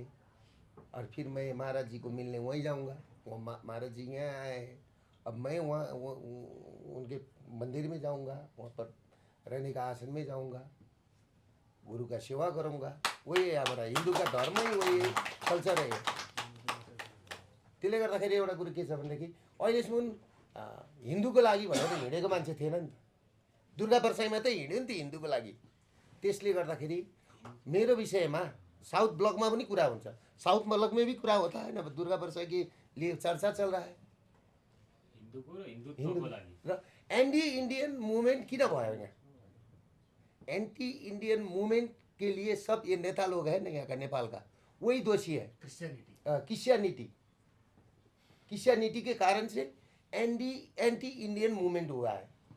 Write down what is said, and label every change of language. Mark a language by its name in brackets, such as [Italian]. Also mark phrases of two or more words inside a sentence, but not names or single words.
[Hindi] और फिर मैं महाराज जी को मिलने वहीं जाऊंगा। वो महाराज जी यहाँ आए हैं, अब मैं वहाँ उनके मंदिर में जाऊंगा, वहाँ पर रहने का आसन में जाऊंगा, गुरु का सेवा करूंगा। वही है हमारा हिन्दू का धर्म ही वही है, कल्चर है। [Nepali] त्यसले गर्दाखेरि एउटा कुरो के छ भनेदेखि अहिलेसम्म हिन्दूको लागि भनेर हिँडेको मान्छे थिएन नि त। दुर्गा वर्षाईमा त हिँड्यो नि त हिन्दूको लागि। त्यसले गर्दाखेरि मेरो विषयमा साउथ ब्लकमा पनि कुरा हुन्छ, साउथ ब्लक [Hindi] में भी कुरा होता है ना। दुर्गा वर्षा के लिए चर्चा चल रहा है [Nepali] र [English] anti Indian movement [Nepali] किन भयो यहाँ? [English] anti Indian movement [Hindi] के लिए सब ये नेता लोग हैं ना यहाँ का, नेपाल का, वही दोषी है। क्रिश्चियनिटी के कारण से [English] anti Indian movement [Hindi] हुआ है।